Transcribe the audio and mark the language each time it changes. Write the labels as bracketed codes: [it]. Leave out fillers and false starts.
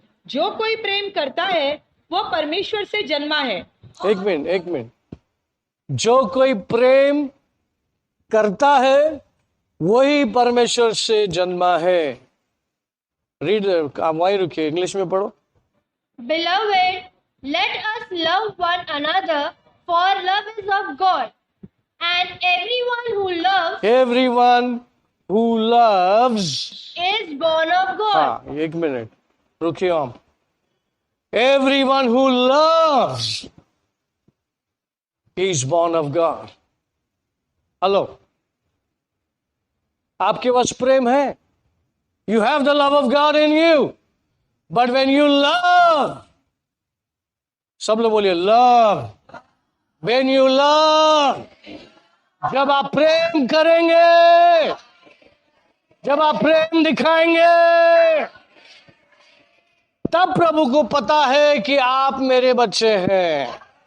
[hi] जो कोई प्रेम करता है वो परमेश्वर से जन्मा है। एक मिनट। जो कोई प्रेम करता है वही परमेश्वर से जन्मा है। रीड, आप वहीं रुकिए, इंग्लिश में पढ़ो। [en] Beloved, let us love one another, for love is of God. And everyone who loves is born of God. [hi] हाँ, एक मिनट रुकिए हम। [en] Everyone who loves is born of God. [hi] Hello, आपके पास प्रेम है? [en] You have the love of God in you. But when you love, [hi] सब लोग बोलिए [en] love. When you love, [hi] जब आप प्रेम करेंगे, जब आप प्रेम दिखाएंगे, तब प्रभु को पता है कि आप मेरे बच्चे हैं।